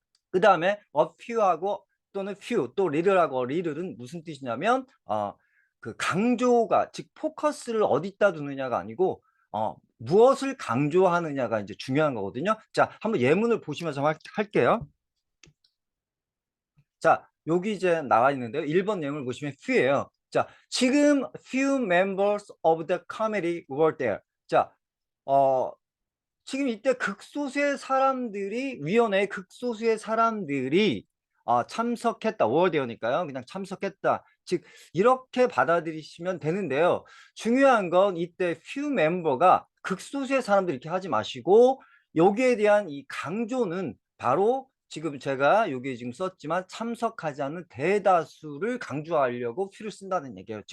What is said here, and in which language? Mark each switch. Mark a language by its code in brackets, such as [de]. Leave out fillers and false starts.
[ko] 그 다음에 a few하고 또는 few 또 little하고 little은 무슨 뜻이냐면 그 강조가 즉 포커스를 어디다 두느냐가 아니고 무엇을 강조하느냐가 이제 중요한 거거든요. 자, 한번 예문을 보시면서 할게요. 자, 여기 이제 나와 있는데요. 1번 예문을 보시면 few예요. [en] 자, 지금 few members of the committee were there. [ko] 자, 어, 지금 이때 극소수의 사람들이 위원회의 극소수의 사람들이 참석했다. 워드니까요. 그냥 참석했다. 즉 이렇게 받아들이시면 되는데요. 중요한 건 이때 few 멤버가 극소수의 사람들 이렇게 하지 마시고 여기에 대한 이 강조는 바로 지금 제가 여기 지금 썼지만 참석하지 않는 대다수를 강조하려고 few를 쓴다는 얘기예요.